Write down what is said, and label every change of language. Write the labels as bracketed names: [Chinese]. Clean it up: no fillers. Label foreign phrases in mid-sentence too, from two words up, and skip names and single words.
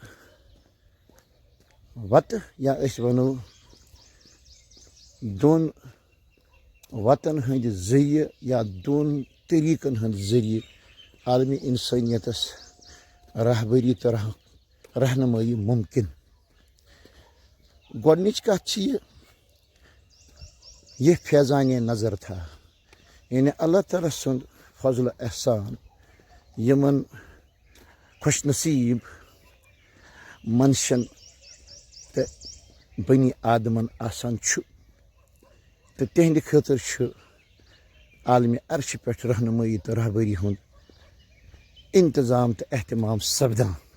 [Kashmiri] وتہٕ، یا أسۍ ونو دۄن وتن ہٕنٛدۍ ذٔریعہٕ یا دۄن طریٖقن ہٕنٛدۍ ذٔریعہٕ عالمی انسٲنیتس رہبری تہٕ رہنمٲیی ممکن. گۄڈنِچ کتھ چھِ [Urdu] یہ فیضان نظر تھا، [Kashmiri] یعنی اللہ تعالیٰ سُنٛد فضل و احسان یمن خوش نصیب منشن تہٕ بنی آدمن آسان چھُ تہٕ تہنٛدِ خٲطرٕ چھُ عالمِ عرشہِ پٮ۪ٹھ رہنمٲیی تہٕ رہبری ہُنٛد انتظام تہٕ اہتمام سپدان.